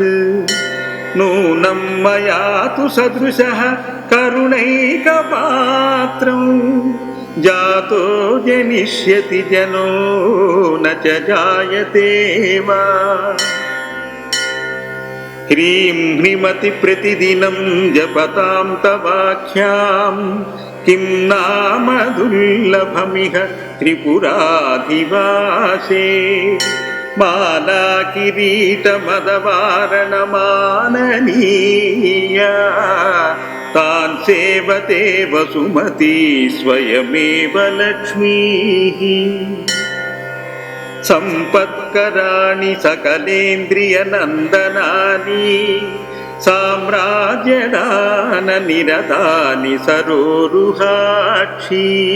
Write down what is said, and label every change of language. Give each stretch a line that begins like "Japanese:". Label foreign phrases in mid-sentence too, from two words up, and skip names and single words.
Sanskrit: नूनं मया तु सदृशः करुणैकपात्रं जातो जनिष्यति जनो न च जायते वा. ह्रीं ह्रीमति प्रतिदिनं जपतां तवाख्यां किं नाम दुर्लभमिह त्रिपुराधिवासे. మాలా కిరీట మదవారణ మాననీయా తాన్ సేవతే వసుమతి స్వయమేవ లక్ష్మీ సంపత్కరాణి సకలేంద్రియ నందనాని సామ్రాజ్యదాన నిరతాని సరోరుహాక్షి